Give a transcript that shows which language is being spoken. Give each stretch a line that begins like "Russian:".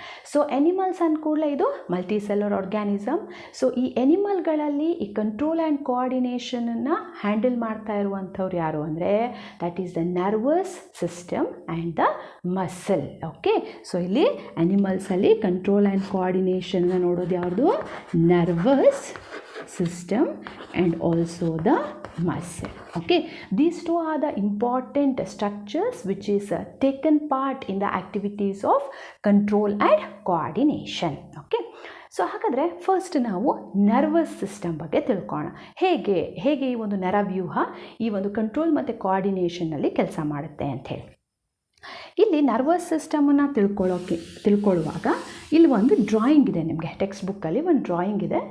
Kannada: So animals ಅಂದ ಕೂಡಲೇ ಇದು ಮಲ್ಟಿ ಸೆಲ್ಯುಲರ್ ಆರ್ಗ್ಯಾನಿಸಮ್. ಸೊ ಈ ಎನಿಮಲ್ಗಳಲ್ಲಿ ಈ ಕಂಟ್ರೋಲ್ ಆ್ಯಂಡ್ ಕೋಆರ್ಡಿನೇಷನನ್ನು ಹ್ಯಾಂಡಲ್ ಮಾಡ್ತಾ ಇರುವಂಥವ್ರು ಯಾರು ಅಂದರೆ
English: That is the nervous system and the muscle.
Kannada: Okay. So ಇಲ್ಲಿ ಎನಿಮಲ್ಸಲ್ಲಿ ಕಂಟ್ರೋಲ್ ಆ್ಯಂಡ್ ಕೋಆರ್ಡಿನೇಷನ್ನ ನೋಡೋದು ಯಾವುದು,
English: Nervous system and also the muscle. Okay, these two are the important structures which is taken part in the activities of control and coordination.
Kannada: Okay, so ಹಾಗಾದರೆ first ನಾವು nervous system ಬಗ್ಗೆ ತಿಳ್ಕೊಳ್ಳೋಣ. ಹೇಗೆ ಈ ಒಂದು ನರವ್ಯೂಹ ಈ ಒಂದು ಕಂಟ್ರೋಲ್ ಮತ್ತು ಕೋಆರ್ಡಿನೇಷನ್ನಲ್ಲಿ ಕೆಲಸ ಮಾಡುತ್ತೆ ಅಂಥೇಳಿ. ಇಲ್ಲಿ ನರ್ವಸ್ ಸಿಸ್ಟಮನ್ನು ತಿಳ್ಕೊಳ್ಳುವಾಗ ಇಲ್ಲಿ ಒಂದು ಡ್ರಾಯಿಂಗ್ ಇದೆ, ನಿಮಗೆ ಟೆಕ್ಸ್ಟ್ ಬುಕ್ಕಲ್ಲಿ ಒಂದು ಡ್ರಾಯಿಂಗ್ ಇದೆ.